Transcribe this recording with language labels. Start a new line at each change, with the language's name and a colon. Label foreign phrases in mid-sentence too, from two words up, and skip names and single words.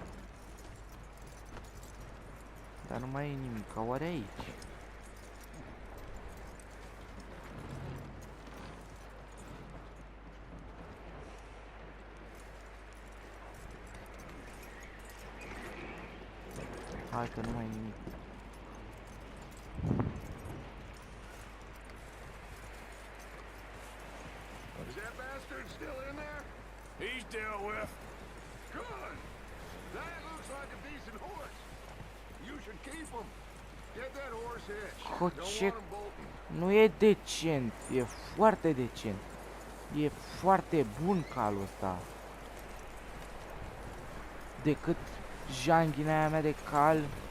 Romanian: Dar nu mai e nimic, oare aici? Hai că nu mai e nimic.
English: is that bastard still in there? He's dealt with. Good. That looks like a decent horse. You should keep him. Get that horse hitched. Ho, Don't
Romanian: ce...
English: want him bolting.
Romanian: Nu e decent, e foarte decent. E foarte bun calul ăsta. Decât janghina aia mea de cal.